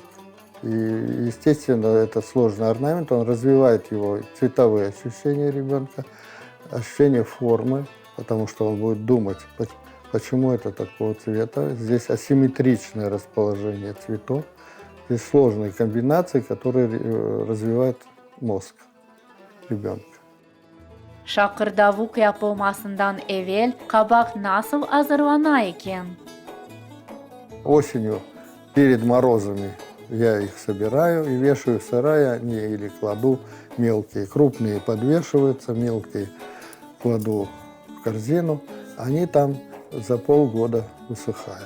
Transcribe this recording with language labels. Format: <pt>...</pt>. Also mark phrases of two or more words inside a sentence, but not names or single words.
<ru>И, естественно, этот сложный орнамент, он развивает его цветовые ощущения ребенка, ощущение формы, потому что он будет думать, почему это такого цвета. Здесь асимметричное расположение цветов, здесь сложные комбинации, которые развивают мозг ребенка.</ru> <crh>Şakırdavuk yapılmasından evvel kabak nasıl hazırlana eken?</crh> <ru>Осенью перед морозами я их собираю и вешаю в сарае, они или кладу мелкие, крупные подвешиваются, мелкие кладу в корзину, они там за полгода высыхают.</ru>